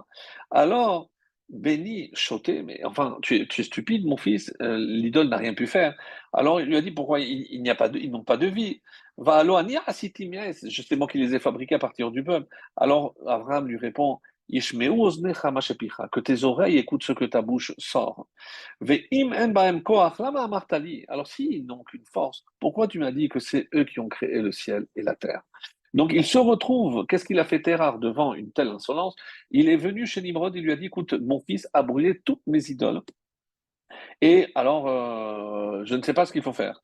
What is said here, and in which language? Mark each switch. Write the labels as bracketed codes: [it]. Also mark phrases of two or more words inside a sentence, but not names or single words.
[fr] Alors, [he] בני, שוטה, [fr] mais enfin, tu es stupide, mon fils. L'idole n'a rien pu faire. Alors il lui a dit pourquoi il n'y a pas ils n'ont pas de vie. Va alors c'est moi qui les ai fabriqués à partir du peuple. Alors Abraham lui répond [he] ישמעו אזניך מה שפיך, [fr] que tes oreilles écoutent ce que ta bouche sort. [he] ואם אין בהם כח, למה אמרת לי. [fr] Alors s'ils n'ont qu'une force, pourquoi tu m'as dit que c'est eux qui ont créé le ciel et la terre? Donc il se retrouve, qu'est-ce qu'il a fait Terrar devant une telle insolence? Il est venu chez Nimrod, il lui a dit écoute, mon fils a brûlé toutes mes idoles. Et alors, je ne sais pas ce qu'il faut faire.